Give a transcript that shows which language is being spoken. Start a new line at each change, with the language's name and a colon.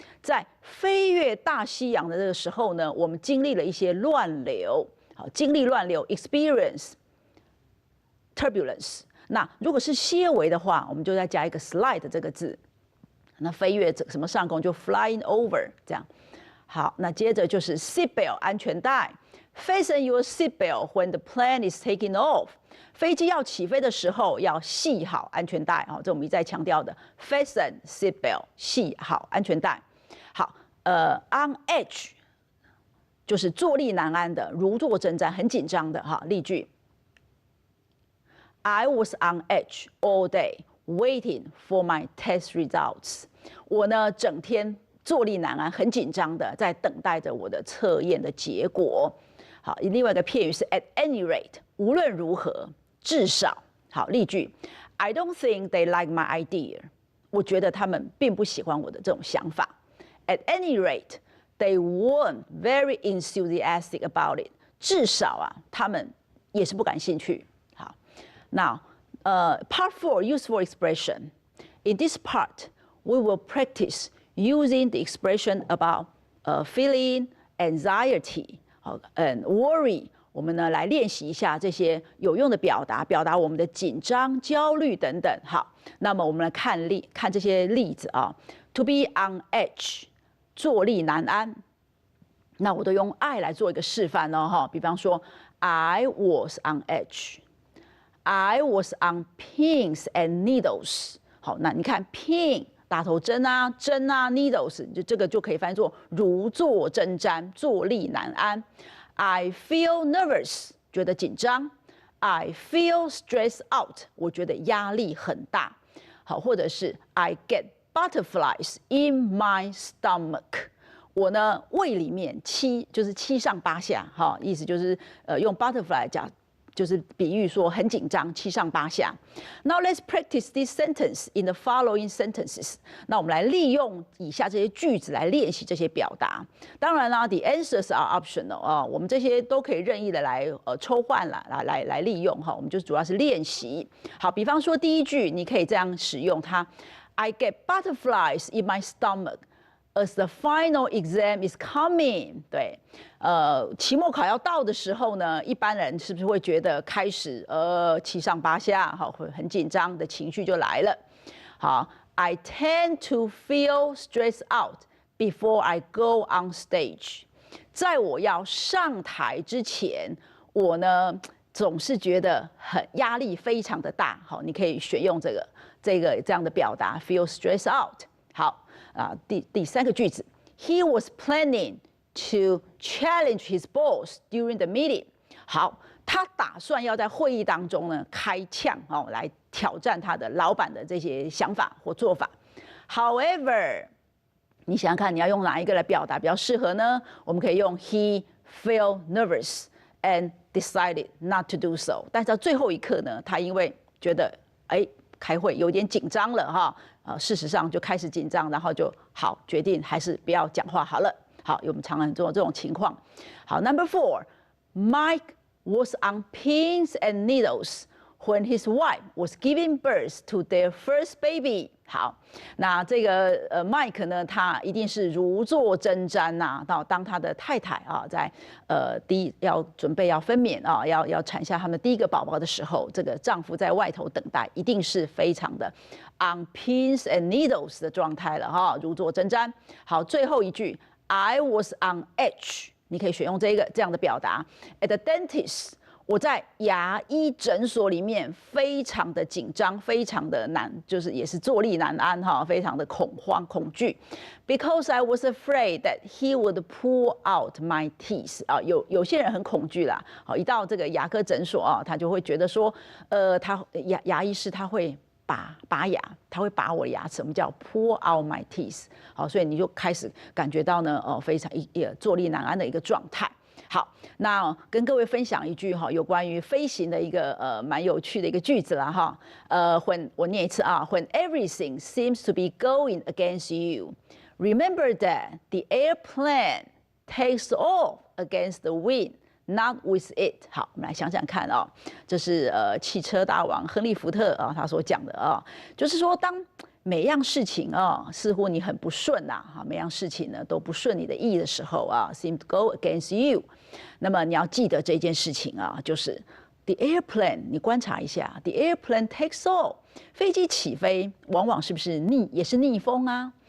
Chinese: 在飞越大西洋的这个时候呢，我们经历了一些乱流。好，经历乱流
English: experience turbulence。
Chinese: 那如果是些微的话，我们就再加一个 slight 这个字。那飞越什么上空就
English: flying over
Chinese: 这样。好，那接着就是
English: seatbelt
Chinese: 安全带
English: ，fasten your seatbelt when the plane is taking off。
Chinese: 飞机要起飞的时候要系好安全带，这我们一再强调的
English: fasten seatbelt
Chinese: 系好安全带。好，
English: on edge
Chinese: 就是坐立难安的，如坐针毡，很紧张的哈。
English: 例句 ：I was on edge all day waiting for my test results。
Chinese: 我呢整天坐立难安，很紧张的在等待着我的测验的结果。好，另外一个片语是
English: at any rate，
Chinese: 无论如何，至少。
English: 好，例句 ：I don't think they like my idea。
Chinese: 我觉得他们并不喜欢我的这种想法。
English: At any rate, they weren't very enthusiastic about it。
Chinese: 至少啊，他们也是不感兴趣。
English: 好 ，Now, Part 4 useful expression. In this part, we will practice using the expression about feeling anxiety and worry
Chinese: 我们呢来练习一下这些有用的表达，表达我们的紧张、焦虑等等。好，那么我们来看这些例子啊。
English: To be on edge，
Chinese: 坐立难安。那我都用 I 来做一个示范哦，哈。比方说
English: ，I was on edge，I was on pins and needles。
Chinese: 好，那你看 pin 打头针啊，针啊 ，needles 这个就可以翻译作如坐针毡，坐立难安。
English: I feel nervous，
Chinese: 觉得紧张。
English: I feel stressed out，
Chinese: 我觉得压力很大。好，或者是
English: I get butterflies in my stomach，
Chinese: 我呢胃里面就是七上八下，哈，意思就是用 butterfly 讲。就是比喻说很紧张，七上八下。
English: Now let's practice this sentence in the following sentences。
Chinese: 那我们来利用以下这些句子来练习这些表达。当然啦 ，
English: the answers are optional
Chinese: 啊，我们这些都可以任意的来抽换来利用哈。我们就主要是练习。好，比方说第一句，你可以这样使用它 ：
English: I get butterflies in my stomach。 As the final exam is coming，
Chinese: 对，期末考要到的时候呢，一般人是不是会觉得开始七上八下，好，会很紧张的情绪就来了。
English: 好 ，I tend to feel stressed out before I go on stage。
Chinese: 在我要上台之前，我呢总是觉得压力非常的大。好，你可以选用这样的表达 ，
English: feel stressed out。
Chinese: 好。
English: 第三个句子 ，He was planning to challenge his boss during the meeting。
Chinese: 好，他打算要在会议当中呢开呛哦，来挑战他的老板的这些想法或做法。 However， 你想想看，你要用哪一个来表达比较适合呢？我们可以用
English: He felt nervous and decided not to do so。
Chinese: 但是到最后一刻呢，他因为觉得开会有点紧张了哈。事实上就开始紧张，然后就好决定还是不要讲话好了。好，我们常常做这种情况。
English: 好 ，Number 4， Mike was on pins and needles when his wife was giving birth to their first baby。
Chinese: 好，那这个Mike 呢，他一定是如坐针毡呐。当他的太太啊，在准备要分娩啊，要产下他们第一个宝宝的时候，这个丈夫在外头等待，一定是非常的
English: on pins and needles
Chinese: 的状态了哈，如坐针毡。好，最后一句
English: I was on edge，
Chinese: 你可以选用这样的表达
English: at the dentist。
Chinese: 我在牙医诊所里面非常的紧张，非常的难，就是也是坐立难安哈，非常的恐慌恐惧。
English: Because I was afraid that he would pull out my teeth
Chinese: 啊，有些人很恐惧啦，好，一到这个牙科诊所啊，他就会觉得说，他牙医师他会拔牙，他会拔我的牙齿，我们叫
English: pull out my teeth。
Chinese: 好，所以你就开始感觉到呢，非常坐立难安的一个状态。好，那跟各位分享一句哈，有关于飞行的一个蛮有趣的一个句子啦哈。我念一次啊
English: ，When everything seems to be going against you, remember that the airplane takes off against the wind, not with it。
Chinese: 好，我们来想想看啊，这是汽车大王亨利·福特啊他所讲的啊，就是说当每样事情啊，似乎你很不顺呐，每样事情呢都不顺你的意的时候啊 ，
English: seem to go against you。
Chinese: 那么你要记得这件事情啊，就是
English: the airplane，
Chinese: 你观察一下 ，
English: the airplane takes off，
Chinese: 飞机起飞往往是不是也是逆风啊？